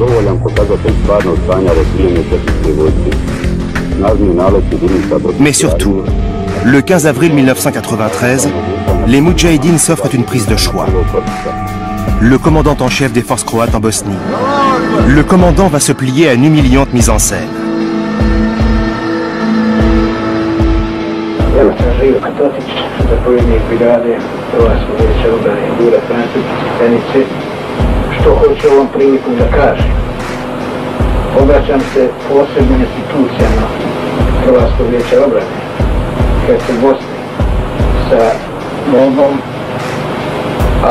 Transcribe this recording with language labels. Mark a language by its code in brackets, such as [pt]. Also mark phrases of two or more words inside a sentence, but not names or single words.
[fr] Mais surtout, le 15 avril 1993, les moudjahidines s'offrent une prise de choix. Le commandant en chef des forces croates en Bosnie. Le commandant va se plier à une humiliante mise en scène. [hr] Obraćam se posebnim institucijama Hrvatskog vijeća obrane Herceg-Bosne sa molbom, a